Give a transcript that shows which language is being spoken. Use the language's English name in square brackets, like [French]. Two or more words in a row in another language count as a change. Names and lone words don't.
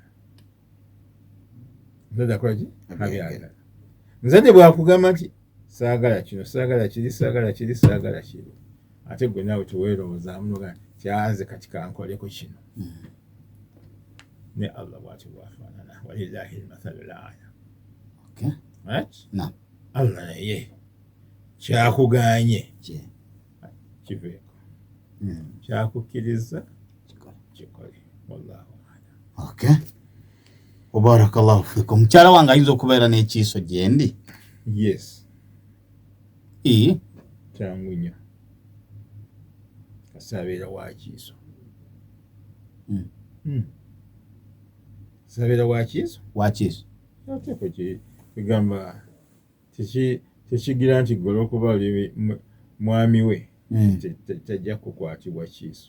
[Ganda] Omuzadde akola ki? Abyagala. Omuzadde bw'akugamba nti saagala kino, saagala kiri, saagala kiri, saagala kiri, ate gwe naawe teweerowoozaamu noga kyanze kati kankoleko kino. Ne Allah bw'atyo bw'afaanana. [Arabic] ولله المثل الأعلى. [Ganda] Okay. Right? Naam. Allah naye kyakuganye kiveeko. Kyakukkiriza kikole. [Arabic] والله أعلم. Okay. بارك الله فيكم. [Ganda] Mukyala wange ayinza okubeera n'ekiiso gye ndi? Yes. Kyangu nnyo. Kasaabeera wa kiiso. Sabeera wa kiiso? Wa kiiso. Oteekwa kigamba tekigira nti gwe olw'okuba oli mwami we tajja kukwatibwa kiiso.